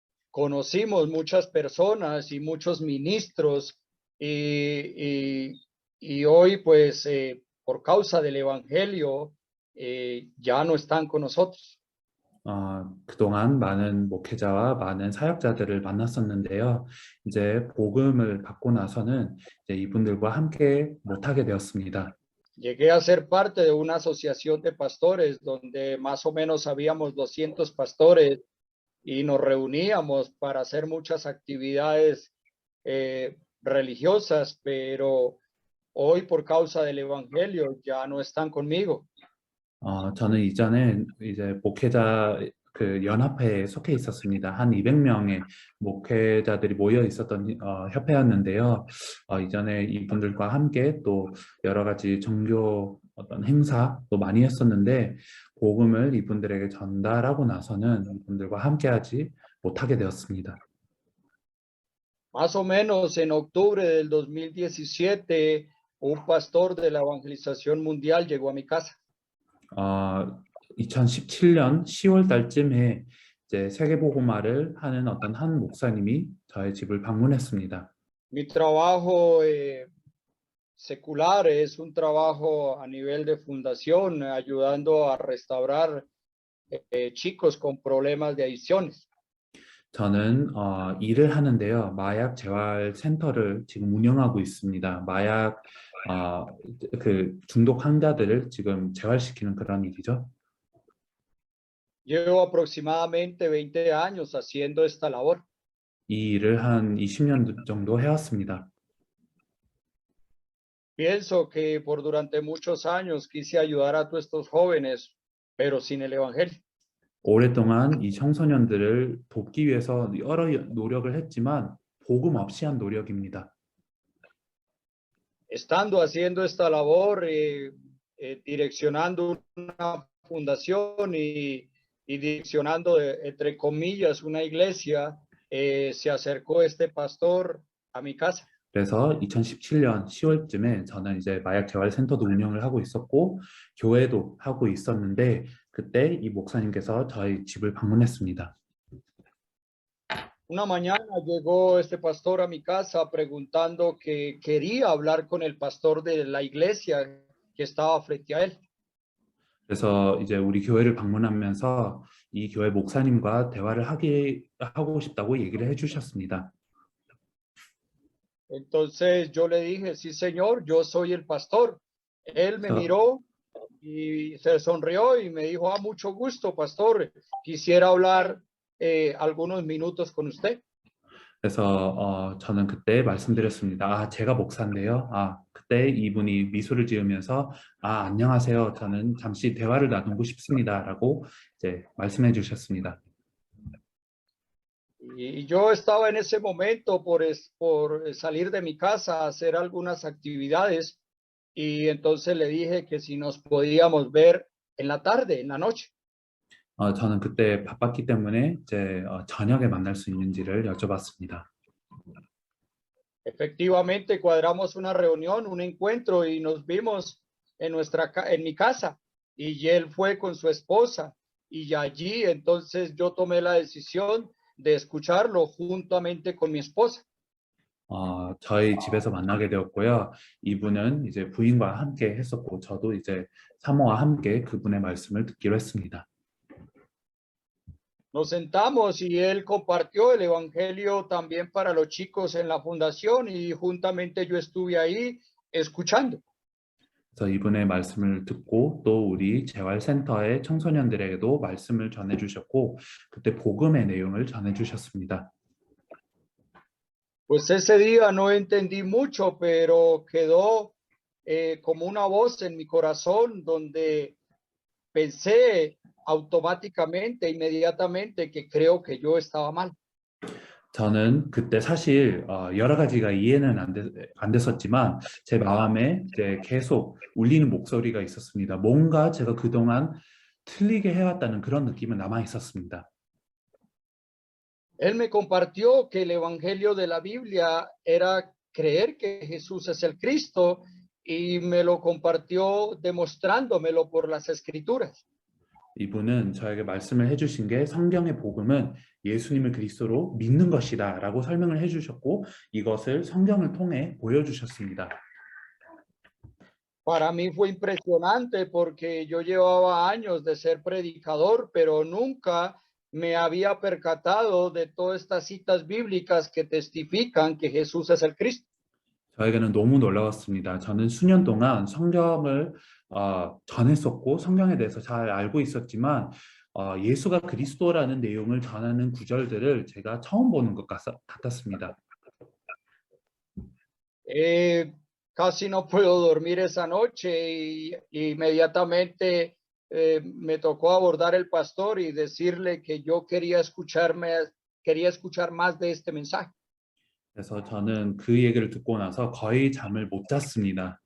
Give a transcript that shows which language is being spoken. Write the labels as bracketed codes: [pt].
[es] Conocimos muchas personas y muchos ministros y hoy pues por causa del Evangelio ya no están con nosotros. [ko] 그동안 많은 목회자와 많은 사역자들을 만났었는데요. 이제 복음을 받고 나서는 이제 이분들과 함께 못하게 되었습니다. [es] Llegué a ser parte de una asociación de pastores donde más o menos habíamos 200 pastores y nos reuníamos para hacer muchas actividades religiosas, pero hoy por causa del Evangelio ya no están conmigo. [ko] 저는 이전에 이제 목회자 그 연합회에 속해 있었습니다. 한 200명의 목회자들이 모여 있었던 협회였는데요. 이전에 이분들과 함께 또 여러 가지 종교 어떤 행사도 많이 했었는데 복음을 이분들에게 전달하고 나서는 이분들과 함께하지 못하게 되었습니다. [es] Más o menos en octubre del 2017, un pastor de la evangelización mundial llegó a mi casa. [ko] 2017년 10월 달쯤에 이제 세계복음화를 하는 어떤 한 목사님이 저의 집을 방문했습니다. [es] Mi trabajo secular es un trabajo a nivel de fundación, ayudando a restaurar chicos con problemas de adicciones. [ko] 저는 일을 하는데요. 마약 재활 센터를 지금 운영하고 있습니다. 마약 그 중독 환자들을 지금 재활시키는 그런 일이죠. [es] Llevo aproximadamente 20 años haciendo esta labor. [ko] 이 일을 한 20년 정도 해왔습니다. [es] Pienso que durante muchos años quise ayudar a todos estos jóvenes, pero sin el evangelio. [ko] 오랫동안 이 청소년들을 돕기 위해서 여러 노력을 했지만 복음 없이 한 노력입니다. [es] Estando haciendo esta labor, direccionando una fundación y direccionando, entre comillas, una iglesia, se acercó este pastor a mi casa. [ko] 그래서 2017년 10월쯤에 저는 이제 마약 재활 센터도 운영을 하고 있었고 교회도 하고 있었는데 그때 이 목사님께서 저희 집을 방문했습니다. [es] Una mañana llegó este pastor a mi casa preguntando que quería hablar con el pastor de la iglesia que estaba frente a él. [ko] 그래서 이제 우리 교회를 방문하면서 이 교회 목사님과 대화를 하고 싶다고 얘기를 해주셨습니다. [es] Entonces yo le dije, sí, señor, yo soy el pastor. Él me miró y se sonrió y me dijo, mucho gusto, pastor. Quisiera hablar algunos minutos con usted. [ko] 그래서 저는 그때 말씀드렸습니다. 제가 목사인데요. 그때 이분이 미소를 지으면서 안녕하세요. 저는 잠시 대화를 나누고 싶습니다라고 이제 말씀해 주셨습니다. [es] Y yo estaba en ese momento por salir de mi casa a hacer algunas actividades y entonces le dije que si nos podíamos ver en la tarde, en la noche. [ko] 저는 그때 바빴기 때문에 이제 저녁에 만날 수 있는지를 여쭤봤습니다. [es] Efectivamente, cuadramos una reunión, un encuentro y nos vimos en mi casa y él fue con su esposa y allí entonces yo tomé la decisión de escucharlo juntamente con mi esposa. [ko] 저희 집에서 만나게 되었고요. 이분은 이제 부인과 함께 했었고 저도 이제 사모와 함께 그분의 말씀을 듣기로 했습니다. [es] Nos sentamos y él compartió el evangelio también para los chicos en la fundación y juntamente yo estuve ahí escuchando. [ko] 그래서 이분의 말씀을 듣고 또 우리 재활센터의 청소년들에게도 말씀을 전해주셨고 그때 복음의 내용을 전해주셨습니다. [es] Pues ese día no entendí mucho, pero quedó como una voz en mi corazón donde pensé automáticamente, inmediatamente, que creo que yo estaba mal. [ko] 저는 그때 사실 여러 가지가 이해는 안 됐었지만 제 마음에 이제 계속 울리는 목소리가 있었습니다. 뭔가 제가 그동안 틀리게 해왔다는 그런 느낌은 남아 있었습니다. [es] Él me compartió que el evangelio de la Biblia era creer que Jesús es el Cristo y me lo compartió demostrándomelo por las escrituras. [ko] 이분은 저에게 말씀을 해주신 게 성경의 복음은 예수님을 그리스도로 믿는 것이다 라고 설명을 해주셨고 이것을 성경을 통해 보여주셨습니다. [es] Para mí fue impresionante porque yo llevaba años de ser predicador, pero nunca me había percatado de todas estas citas bíblicas que testifican que Jesús es el Cristo. [ko] 저에게는 너무 놀라웠습니다. 저는 수년 동안 성경을 전했었고 성경에 대해서 잘 알고 있었지만 예수가 그리스도라는 내용을 전하는 구절들을 제가 처음 보는 것 같았습니다. [es] Casi no puedo dormir esa noche y inmediatamente me tocó abordar el pastor y decirle que yo quería escuchar más de este mensaje. [ko] 그래서 저는 그 얘기를 듣고 나서 거의 잠을 못 잤습니다.